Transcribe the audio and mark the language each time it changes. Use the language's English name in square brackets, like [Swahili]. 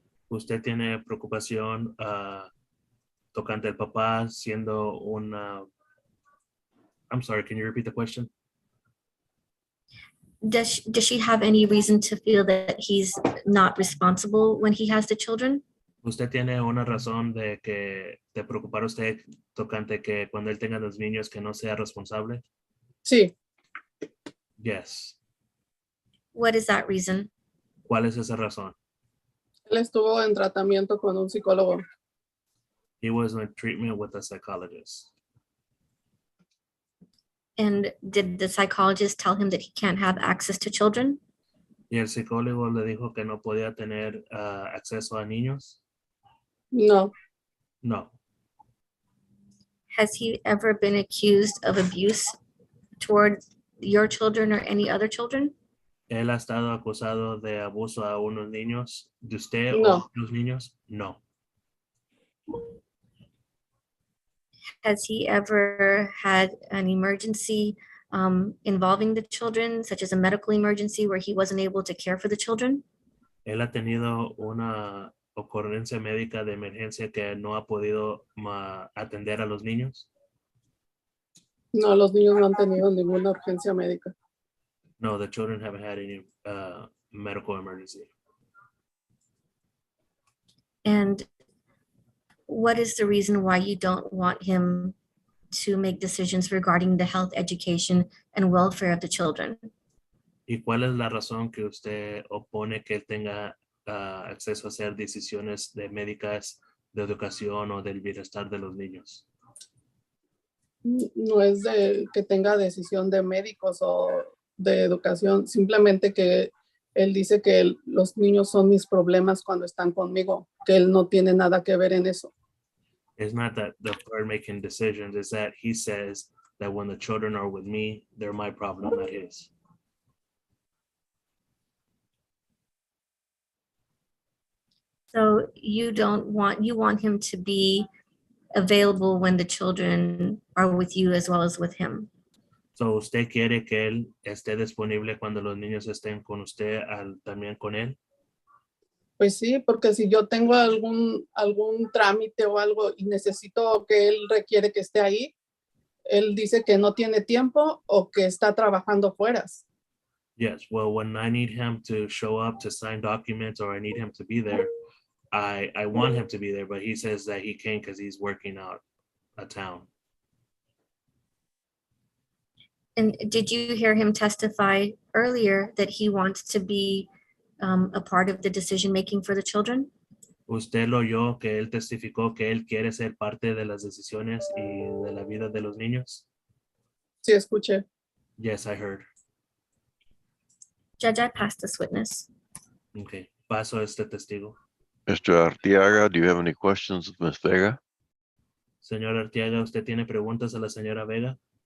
[Spanish] ¿Usted tiene preocupación tocante el papá siendo una... [English] I'm sorry, can you repeat the question? Does she have any reason to feel that he's not responsible when he has the children? [Spanish] ¿Usted tiene una razón de preocupar usted tocante que cuando él tenga los niños que no sea responsable? Sí, [English] Yes. What is that reason? [Spanish] ¿Cuál es esa razón? él estuvo en tratamiento con un psicólogo. [English] He was in treatment with a psychologist. And did the psychologist tell him that he can't have access to children? [Spanish] Y el psicólogo le dijo que no podía tener acceso a niños. No, [English] No. Has he ever been accused of abuse toward your children or any other children? [Spanish] ¿Él ha estado acusado de abuso a unos niños de usted No. o los niños? No. [English] Has he ever had an emergency involving the children, such as a medical emergency where he wasn't able to care for the children? [Spanish] Él ha tenido una ocurrencia médica de emergencia que no ha podido atender a los niños. no, los niños no han tenido ninguna urgencia médica. [English] No, the children haven't had any medical emergency. And what is the reason why you don't want him to make decisions regarding the health, education, and welfare of the children? [Spanish] ¿Y cuál es la razón que usted opone que él tenga acceso a hacer decisiones médicas, de educación o del bienestar de los niños? No es de que tenga decisión de médicos o de educación, simplemente que él dice que los niños son mis problemas cuando están conmigo, que él no tiene nada que ver en eso. [English] It's not that the court making decisions, it's that he says that when the children are with me, they're my problem, not his. So you want him to be available when the children are with you as well as with him. [Spanish] So usted quiere que él esté disponible cuando los niños estén con usted, también con él. Pues sí, porque si yo tengo algún trámite o algo y necesito que él requiere que esté ahí, él dice que no tiene tiempo o que está trabajando fuera. Yes, well, when I need him to show up to sign documents or I need him to be there, I want him to be there, but he says that he can't because he's working out of town. [English] And did you hear him testify earlier that he wants to be a part of the decision-making for the children? [Spanish] ¿Usted lo oyó que él testificó que él quiere ser parte de las decisiones y de la vida de los niños? Sí, escuché. [English] Yes, I heard. Judge, I pass this witness. [Spanish] Okay, paso a este testigo. [English] Mr. Arteaga, do you have any questions of Ms. Vega? [Spanish] Señor Arteaga, ¿usted tiene preguntas a la señora Vega?